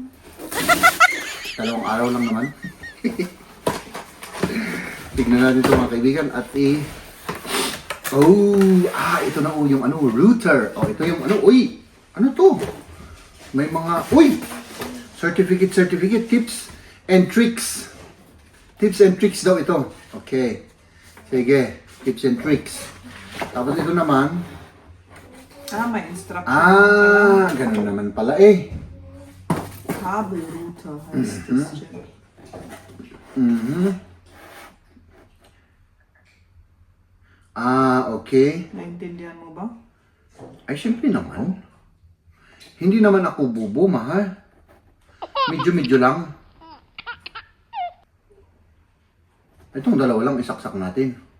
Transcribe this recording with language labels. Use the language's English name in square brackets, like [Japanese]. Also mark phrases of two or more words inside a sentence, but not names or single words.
[Filipino] 2 araw lang naman. Tignan natin ito, mga kaibigan. At ito na yung router. Ito yung ano to? May mga, certificate, [English] tips and tricks. Tips and tricks [Filipino] daw ito. Okay. Sige. [English] Tips and tricks. [Filipino] Tapos ito naman. May instruction. Ganun naman pala eh. [German] Kabelrouter heißt das, Jim. [Filipino] Okay. Naintindihan mo ba? Ay, siyempre naman. Hindi naman ako bubo, mahal. Medyo-medyo lang. Itong dalawa lang isaksak natin.